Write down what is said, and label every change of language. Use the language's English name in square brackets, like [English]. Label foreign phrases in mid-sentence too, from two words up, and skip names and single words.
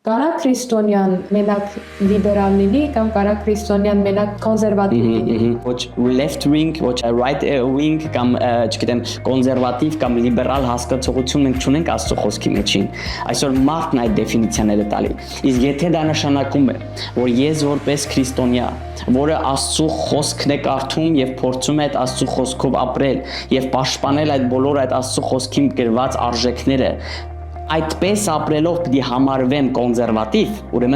[Armenian] Կարա քրիստոնյան մենակ լիբերալ լինի կամ կարա քրիստոնյան մենակ կոնսերվատիվ լինի։ Ոչ [English] left wing, [Armenian] ոչ [English] right wing [Armenian] կամ չգիտեմ կոնսերվատիվ կամ լիբերալ հասկացողություն մենք չունենք Աստծո խոսքի մեջին։ Այսօր մարդն այդ դեֆինիցիաները տալի։ Իսկ եթե դա նշանակում է, որ ես որպես քրիստոնյա, որը Աստծո խոսքն է կարդում եւ փորձում է այդ Աստծո խոսքով ապրել եւ պաշտպանել այդ բոլոր այդ Աստծո խոսքին գրված արժեքները, այդպես ապրելով պիտի համարվեմ կոնսերվատիվ, ուրեմն